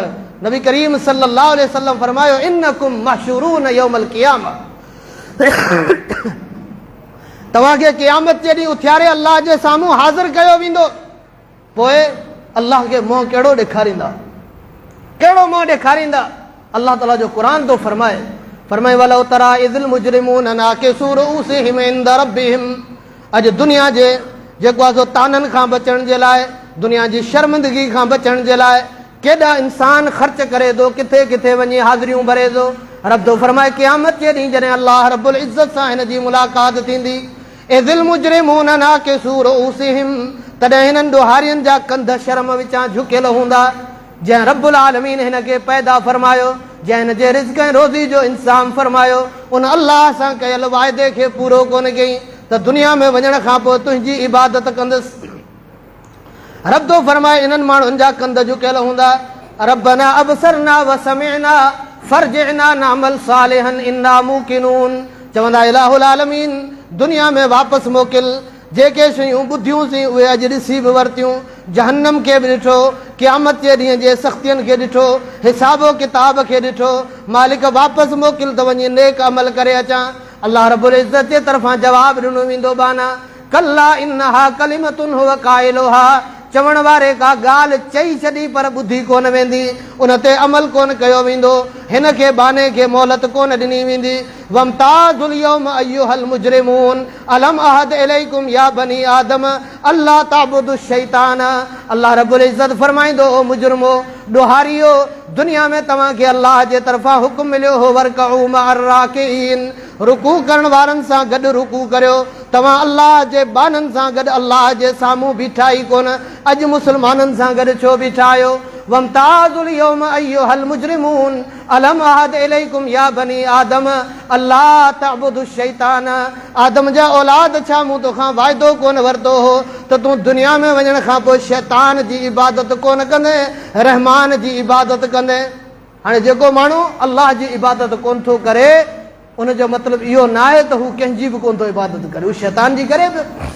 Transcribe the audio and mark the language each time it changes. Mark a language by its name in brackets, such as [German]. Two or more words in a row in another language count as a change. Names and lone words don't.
[Sindhi] नबी करीम [Arabic] صلى الله عليه وسلم [Sindhi] फरमायो, [Arabic] إنكم محشورون يوم القيامة, [Sindhi] तव्हांखे क़यामत जे ॾींहुं उथियारे अलाह जे साम्हूं हाज़िर कयो वेंदो, पोइ अलाह खे मुंहुं कहिड़ो ॾेखारींदा, कहिड़ो मुंहुं ॾेखारींदा? अलाह ताला जो क़ुरान थो फरमाए [Arabic] ولو ترى إذ المجرمون ناكسو رءوسهم عند ربهم. [Sindhi] अॼु दुनिया जे जेको आहे सो ताननि खां बचण जे लाइ, दुनिया जी शर्मिंदगी खां बचण जे लाइ केॾा इंसान ख़र्च करे थो, किथे किथे वञी हाज़िरियूं भरे थो। रब थो फरमाए क़यामत जे ॾींहुं जॾहिं अलाह रब्बुल इज़्ज़त सां हिन जी मुलाक़ात थींदी, [Arabic] إذ المجرمون ناكسو رءوسهم, [Sindhi] तॾहिं हिननि ॾोहारियुनि जा कंध शर्म विचां झुकियल हूंदा। जंहिं रब्बुल आलमीन हिन खे पैदा फरमायो, जंहिं हिन जे रिज़्क़ ऐं रोज़ी जो इंतज़ाम फरमायो, उन अलाह सां कयल वाइदे खे पूरो कोन कई त दुनिया में वञण खां पोइ तुंहिंजी इबादत कंदुसि। रब थो फरमाए इन्हनि माण्हुनि जा कंध झुकियल हूंदा। [Arabic] ربنا أبصرنا وسمعنا فارجعنا نعمل صالحا إنا موقنون. [Sindhi] चवंदा इलाहुल आलमीन दुनिया में वापसि मोकिल, जेके शयूं ॿुधियूंसीं उहे अॼु ॾिसी बि वरितियूं, जहन्नम खे बि ॾिठो, क़यामत जे ॾींहं जे सख़्तियुनि खे ॾिठो, हिसाबो किताब खे ॾिठो। मालिक वापसि मोकिल त वञी नेक अमल करे अचां। अलाह रब्बुल इज़्ज़त जे तरफ़ां जवाबु ॾिनो वेंदो बाना [Arabic] كلا إنها كلمة هو قائلها. [Sindhi] चवण वारे का ॻाल्हि चई छॾी पर ॿुधी कोन वेंदी, उन ते अमल कोन कयो वेंदो, हिन खे बाने खे मोहलत कोन ॾिनी वेंदी। [Arabic] وامتازوا اليوم أيها المجرمون ألم أعهد إليكم يا بني آدم ألا تعبدوا الشيطان. [Sindhi] अल्लाह रब्बुल इज़्ज़त फरमाईंदो, ओ मुजरिमो, ॾोहारियो, दुनिया में तव्हांखे अल्लाह जे तरफ़ां हुकुम मिलियो हो [Arabic] واركعوا مع الراكعين, [Sindhi] रुकू करण वारनि सां गॾु रुकू करियो। तव्हां अल्लाह जे बाननि सां गॾु अल्लाह जे साम्हूं बीठा ई कोन, अॼु मुस्लमाननि सां गॾु छो बीठा आहियो? [Arabic] وامتازوا اليوم أيها المجرمون ألم أعهد إليكم يا بني آدم ألا تعبدوا الشيطان. [Sindhi] आदम जा औलाद, छा मूं तोखां वाइदो कोन वरितो हो त तूं दुनिया में वञण खां पोइ शैतान जी इबादत कोन कंदे, रहमान जी इबादत कंदे? हाणे जेको माण्हू अल्लाह जी इबादत कोन थो करे, उनजो मतिलबु इहो न आहे त हू कंहिंजी बि कोन थो इबादत करे, हू शैतान जी करे बि।